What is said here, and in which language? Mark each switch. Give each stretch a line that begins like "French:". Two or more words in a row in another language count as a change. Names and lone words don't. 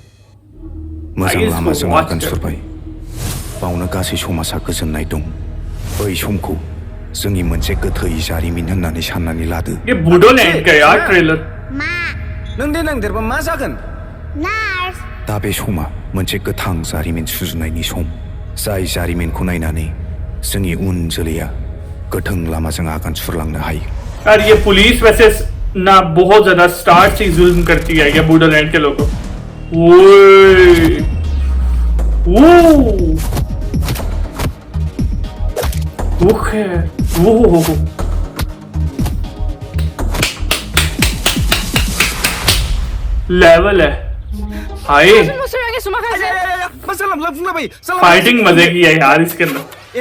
Bodo: मोजां लामाजों आगान सुरबाय बावनो गासै समाजा गोजोननाय दं। बै समखौ जोंनि मोनसे गोथै जारिमिन होननानै साननानै लादो।
Hindi: ये बूडो लैंड का यार ट्रेलर।
Bodo: नों देनां देरबा मा जागोन? नार्स। दा बे समा मोनसे गोथां जारिमिन सुजुनायनि सम। जाय जारिमिनखौ नायनानै जोंनि उन जोलैया गोथों लामाजों आगान सुरलांनो हायो।
Hindi: यार ये पुलिस वैसे ना बहुत ज्यादा स्टार्ट से जुल्म करती है क्या बूडो लैंड के लोगों। लेवल है हाय, फाइटिंग मजे की है यार इसके अंदर।